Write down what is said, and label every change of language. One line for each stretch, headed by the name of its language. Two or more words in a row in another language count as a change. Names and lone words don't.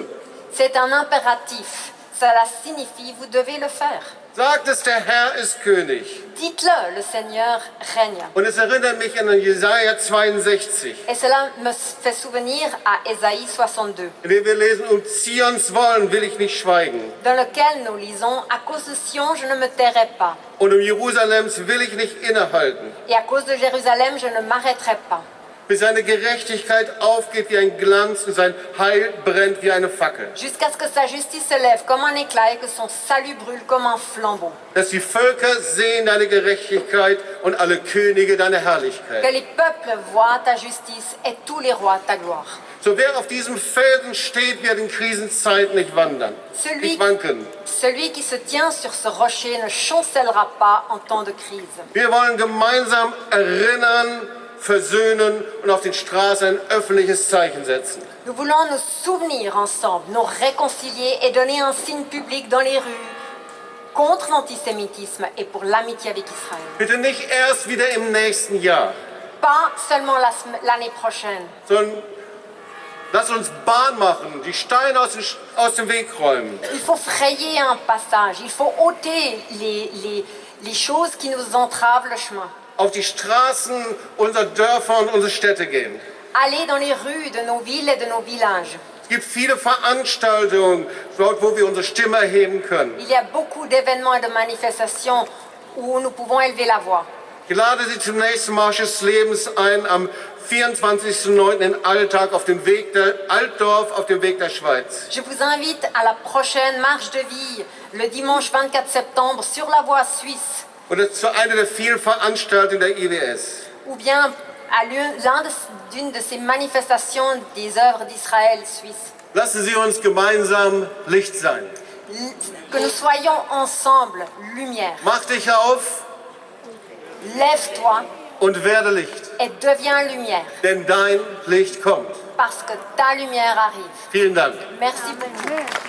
French: C'est un impératif. Cela signifie vous devez le faire.
German: Sagt es, der Herr ist König.
French: Dites-le, le Seigneur règne.
German: Und es erinnert mich an Jesaja 62,
French: Et cela me fait souvenir à Ésaïe 62,
German: in dem wir lesen, um Zions Wollen will ich nicht schweigen.
French: dans lequel nous lisons « À cause de Sion, je ne me tairai pas,
German: Und um Jerusalems will ich nicht innehalten,
French: et à cause de Jérusalem, je ne m'arrêterai pas,
German: bis seine Gerechtigkeit aufgeht wie ein Glanz und sein Heil brennt wie eine Fackel.
French: jusqu'à ce que sa justice se lève comme un éclat et que son salut brûle comme un flambeau.
German: Dass die Völker sehen deine Gerechtigkeit und alle Könige deine
French: Que
German: Herrlichkeit.
French: les peuples voient ta justice et tous les rois ta gloire.
German: So wer auf diesem Felsen steht, wird in Krisenzeiten nicht wandern, nicht wanken.
French: Celui qui se tient sur ce rocher ne chancellera pas en temps de crise.
German: Wir wollen gemeinsam erinnern, versöhnen und auf den Straßen ein öffentliches Zeichen setzen.
French: Nous voulons nous souvenir ensemble, nous réconcilier et donner un signe public dans les rues contre l'antisémitisme et pour l'amitié avec Israël.
German: Bitte nicht erst wieder im nächsten Jahr,
French: Pas seulement l'année prochaine,
German: sondern lass uns Bahn machen, die Steine aus dem Weg räumen.
French: il faut frayer un passage, il faut ôter les choses qui nous entravent le chemin.
German: Auf die Straßen unserer Dörfer und unserer Städte gehen.
French: Aller dans les rues de nos villes et de nos villages.
German: Es gibt viele Veranstaltungen, dort wo wir unsere Stimme erheben können.
French: Il y a beaucoup d'événements et de manifestations où nous pouvons élever la voix.
German: Ich lade Sie zum nächsten Marsch des Lebens ein, am 24.09. in Alltag auf dem Weg Altdorf auf dem Weg der Schweiz.
French: Je vous invite à la prochaine marche de vie, le dimanche 24 septembre, sur la voie suisse,
German: Und das ist zu einer der vielen Veranstaltungen der IWS.
French: ou bien à d'une de ces manifestations des œuvres d'Israël suisse.
German: Lassen Sie uns gemeinsam Licht sein.
French: Que nous soyons ensemble, lumière.
German: Mach dich auf
French: Lève-toi
German: und werde Licht,
French: et deviens lumière,
German: denn dein Licht kommt.
French: parce que ta lumière arrive.
German: Vielen Dank.
French: Merci beaucoup.